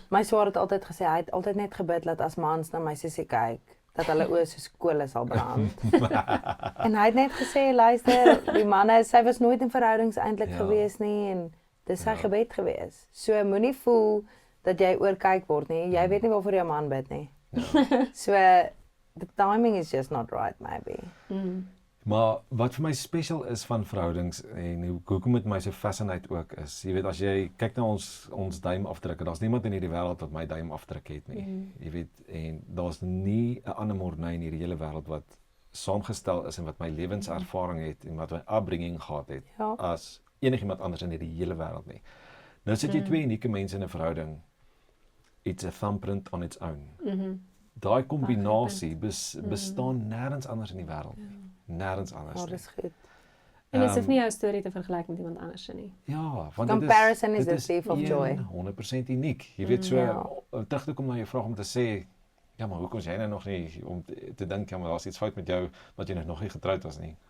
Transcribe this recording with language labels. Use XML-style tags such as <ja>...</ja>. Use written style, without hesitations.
<af>my swaar het altyd gesê hy het altyd net gebid dat as mans na my sussie kyk, dat hulle oë soos kole sal brand. En hy het net gesê, luister, die manne, sy was nooit in verhoudings eintlik Ja. gewees nie en dis sy gebed gewees. So moenie voel dat jy oorkyk word nie. Jy weet nie waarvoor jou man bid nie.</af> <en>So the timing is just not right maybe.</en> <af>Maar wat vir my spesiaal is van verhoudings en hoekom dit my so fascinate ook is, jy weet as jy kyk na ons duimafdrukke, daar's niemand in hierdie wêreld wat my duimafdruk het nie. Jy weet en daar's nie 'n ander mornay in hierdie hele wêreld wat saamgestel is en wat my lewenservaring het en wat my upbringing gehad het Ja. as enigiemand anders in hierdie hele wêreld nie. Nou sit jy twee unieke mense in 'n verhouding.</af> <en>It's a thumbprint on its own.</en> <af>Daai kombinasie bestaan nêrens anders in die wêreld. Nêrens anders. Maar nie. dis goed. En dis hoef nie jou storie te vergelyk met iemand anders nie. Ja, want</af> <en>Comparison is</en> <af>dit</af> <en>the thief of joy.</en> <af>100% uniek. Jy weet so Ja. terug te kom na jou vraag om te sê, ja, maar hoekom is jy nou nog nie om te dink ja, maar daar's iets fout met jou wat jy nog nie getroud was nie.</af>